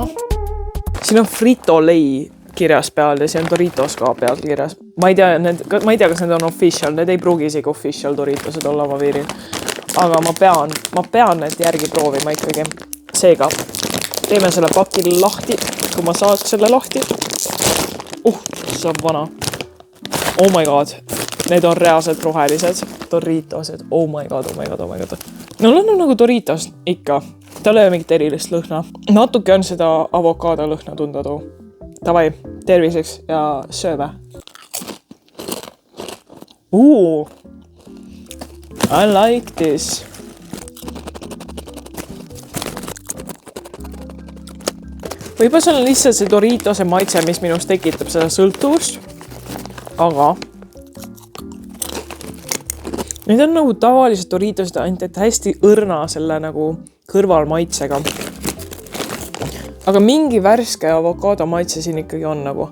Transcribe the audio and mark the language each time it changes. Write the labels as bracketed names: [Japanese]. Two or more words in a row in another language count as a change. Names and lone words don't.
[Estonian] Siin on Frito-Lay kirjas peal ja siin on Doritos ka peal kirjas. Ma ei tea, kas need on official, need ei pruugi isegi official Doritosed olla, ma veerin. Aga ma pean need järgi proovima ikkagi. Seega, teeme selle paki lahti, kui ma saaks selle lahti. Saab vana. [English] Oh my god. [Estonian] Need on reaalselt rohelised Doritosed. [English] Oh my god. [Estonian] No on nagu Doritos ikka. Tal ei ole mingit erilist lõhna. Natuke on seda avokaado lõhna tunda too. Davai, terviseks ja sööme. [English] I like this. [Estonian] Võib-olla see on lihtsalt see Doritose maitse, mis minust tekitab seda sõltuvust. Aga need on nagu tavalised Doritosed, ainult et hästi õrna selle nagu kõrvalmaitsega. Aga mingi värske avokaado maitse siin ikkagi on nagu.